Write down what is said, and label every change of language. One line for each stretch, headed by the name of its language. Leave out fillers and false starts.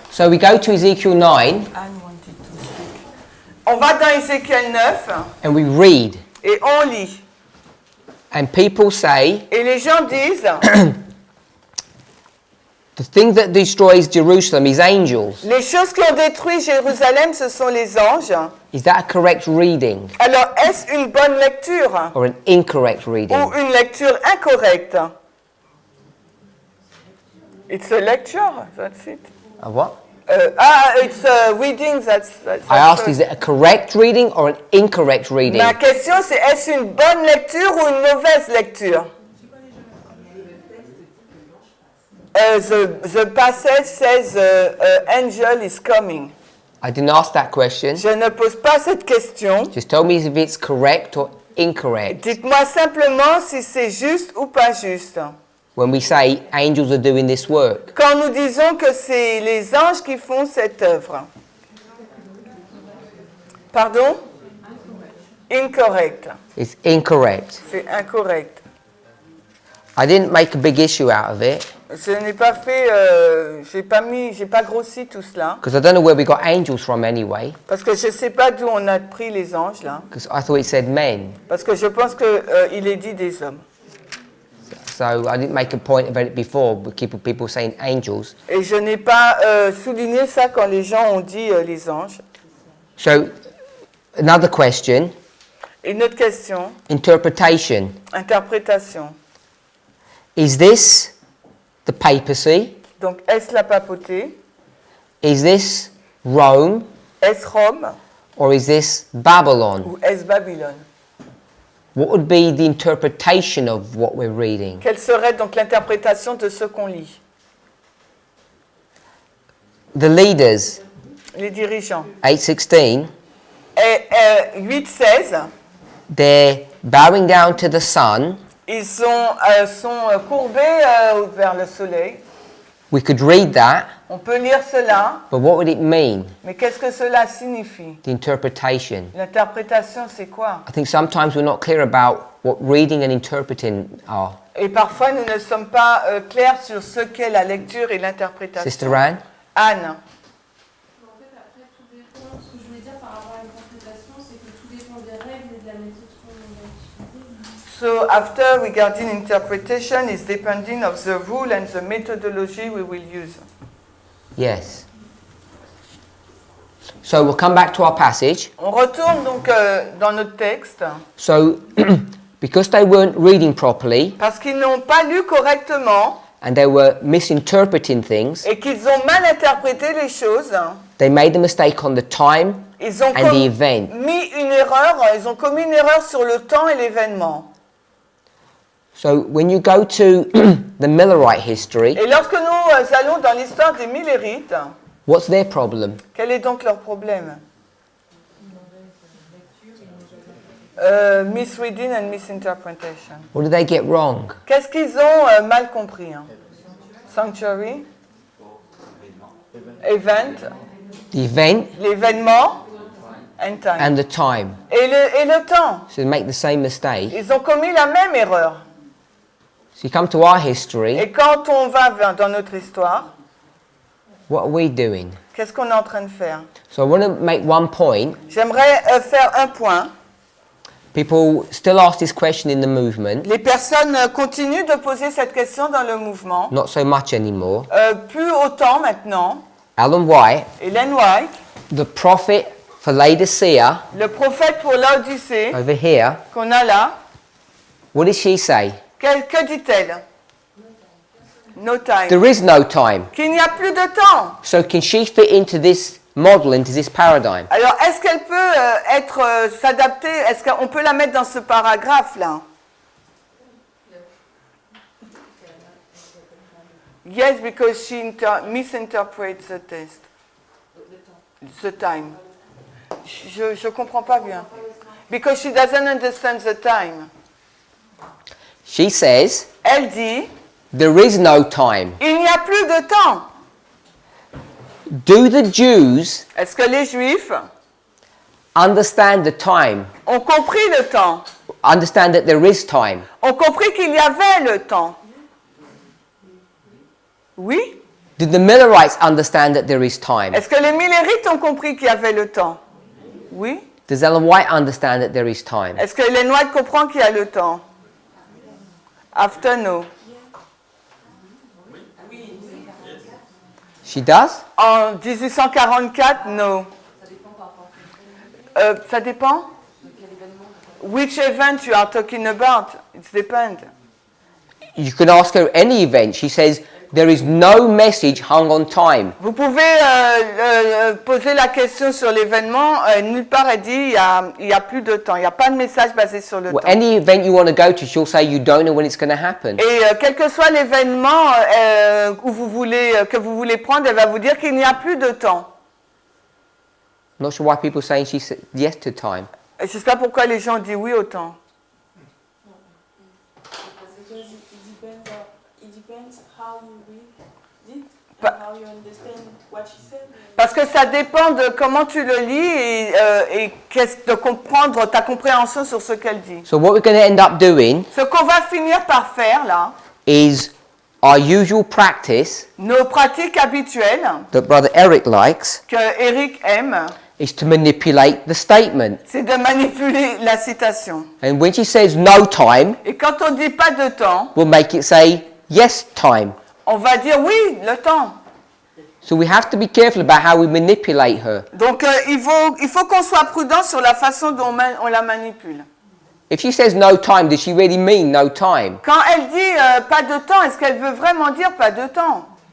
English: So we go to Ezekiel 9
French: On va dans Ézéchiel 9
English: and we read.
French: et on lit.
English: And people say,
French: Et les gens disent,
English: the thing that destroys Jerusalem is angels.
French: les choses qui ont détruit Jérusalem, ce sont les anges.
English: Is that a correct reading
French: Alors, est-ce une bonne lecture
English: or an incorrect reading?
French: ou une lecture incorrecte?
English: It's a lecture, that's it. A what? It's a reading, that's I asked, is it a correct reading or an incorrect reading?
French: Ma question, c'est est-ce une bonne lecture ou une mauvaise lecture?
English: The passage says angel is coming. I didn't ask that question.
French: Je ne pose pas cette question.
English: Just tell me if it's correct or incorrect.
French: Dites-moi simplement si c'est juste ou pas juste.
English: When we say angels are doing this work,
French: Quand nous disons que c'est les anges qui font cette œuvre.
English: Pardon? Incorrect. it's incorrect.
French: C'est incorrect.
English: I didn't make a big issue out of it
French: Je n'ai pas fait, j'ai pas grossi tout cela.
English: because I don't know where we got angels from anyway.
French: Parce que je ne sais pas d'où on a pris les anges là.
English: Because I thought it said men.
French: Parce que je pense qu'il il est dit des hommes.
English: So I didn't make a point about it before, but people saying angels.
French: Et je n'ai pas souligné ça quand les gens ont dit les anges.
English: So another question,
French: Une autre question,
English: interpretation.
French: interprétation.
English: Is this the papacy?
French: Donc, est-ce la papauté?
English: Is this Rome?
French: Est-ce Rome?
English: Or is this Babylon?
French: Ou est-ce Babylone?
English: What would be the interpretation of what we're reading?
French: Quelle serait donc l'interprétation de ce qu'on lit?
English: The leaders,
French: Les dirigeants.
English: 8:16,
French: Et 8-16,
English: they're bowing down to the sun.
French: ils sont courbés vers le soleil.
English: We could read that,
French: On peut lire cela,
English: but what would it mean?
French: mais qu'est-ce que cela signifie?
English: The interpretation.
French: L'interprétation, c'est quoi?
English: I think sometimes we're not clear about what reading and interpreting are.
French: Et parfois, nous ne sommes pas clairs sur ce qu'est la lecture et l'interprétation.
English: Sister Anne?
French: Anne. En fait, après, tout dépend. Ce que je voulais dire par rapport à l'interprétation, c'est que tout dépend des règles et de la méthode qu'on va utiliser.
English: So after regarding interpretation is depending of the rule and the methodology we will use. Yes. So we'll come back to our passage.
French: On retourne donc dans notre texte.
English: So, because they weren't reading properly
French: Parce qu'ils n'ont pas lu correctement
English: and they were misinterpreting things,
French: et qu'ils ont mal interprété les choses,
English: they made the mistake on the time
French: ils ont
English: and the event.
French: ils ont commis une erreur sur le temps et l'événement.
English: So when you go to the Millerite history,
French: Et lorsque nous allons dans l'histoire des Millérites,
English: what's their problem?
French: quel est donc leur problème?
English: Misreading and misinterpretation. What do they get wrong?
French: Qu'est-ce qu'ils ont mal compris?
English: Sanctuary, event, The event
French: l'événement,
English: and time. and the time.
French: Et le temps.
English: So they make the same mistake.
French: Ils ont commis la même erreur.
English: So you come to our history,
French: Et quand on va dans notre histoire,
English: what are we doing?
French: qu'est-ce qu'on est en train de faire?
English: So I want to make one point.
French: J'aimerais faire un point.
English: People still ask this question in the movement,
French: Les personnes continuent de poser cette question dans le mouvement.
English: not so much anymore.
French: Plus autant maintenant.
English: Alan White,
French: Ellen White,
English: the prophet for Laodicea,
French: le prophète pour l'Odyssée
English: over here,
French: qu'on a là,
English: what does she say?
French: que dit-elle?
English: No time. There is no time.
French: Qu'il n'y a plus de temps.
English: So can she fit into this model, into this paradigm?
French: Alors, est-ce qu'elle peut s'adapter? Est-ce qu'on peut la mettre dans ce paragraphe-là?
English: Yes, because she misinterprets the text. The time.
French: Je comprends pas bien.
English: Because she doesn't understand the time. She says,
French: Elle dit,
English: there is no time.
French: il n'y a plus de temps.
English: Do the Jews
French: Est-ce que les Juifs
English: understand the time?
French: ont compris le temps?
English: Understand that there is time?
French: Ont compris qu'il y avait le temps? Oui?
English: Did the Millerites understand that there is time?
French: Est-ce que les Millérites ont compris qu'il y avait le temps? Oui?
English: Does Ellen White understand that there is time?
French: Est-ce que Ellen White comprend qu'il y a le temps?
English: After no. She does?
French: En 1844,
English: no.
French: Ça dépend?
English: Which event you are talking about? It depends. You can ask her any event. She says, there is no message hung on time.
French: Vous pouvez poser la question sur l'événement. Nulle part elle dit il y a plus de temps. Il n'y a pas de message basé sur le
English: Well,
French: temps.
English: any event you want to go to, she'll say you don't know when it's going to happen.
French: Et quel que soit l'événement que vous voulez prendre, elle va vous dire qu'il n'y a plus de temps.
English: Not sure why people are saying she said yes to time.
French: Et je ne sais pas pourquoi les gens disent oui au temps.
English: Because it depends how you read it Pa- and how you understand what she said.
French: Parce que ça dépend de comment tu le lis et de comprendre ta compréhension sur ce qu'elle dit.
English: So what we're going to end up doing
French: Ce qu'on va finir par faire là,
English: is our usual practice
French: nos pratiques habituelles
English: that Brother Eric likes
French: que Eric aime,
English: is to manipulate the statement.
French: c'est de manipuler la citation.
English: And when she says no time,
French: Et quand on dit pas de temps,
English: we'll make it say yes time.
French: on va dire oui, le temps.
English: So we have to be careful about how we manipulate her.
French: Donc il faut qu'on soit prudent sur la façon dont on la manipule.
English: If she says no time, does she really mean no time?
French: Quand elle dit pas de temps, est-ce qu'elle veut vraiment dire pas de temps?